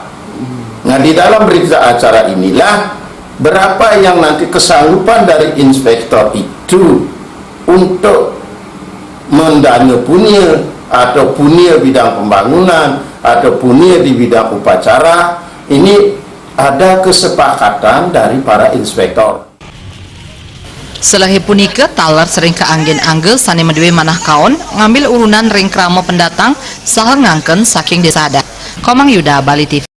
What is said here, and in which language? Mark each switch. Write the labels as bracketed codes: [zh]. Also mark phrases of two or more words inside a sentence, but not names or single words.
[id] Nah, di dalam berita acara inilah berapa yang nanti kesanggupan dari inspektor itu untuk mendana punya atau punya bidang pembangunan atau punya di bidang upacara. Ini ada kesepakatan dari para inspektor. [ban] Selahi punika taler sering keanggen-angge sane medue manah kaon ngambil urunan ring krama pendatang saha ngangken saking desa adat. [id] Komang Yuda, Bali TV.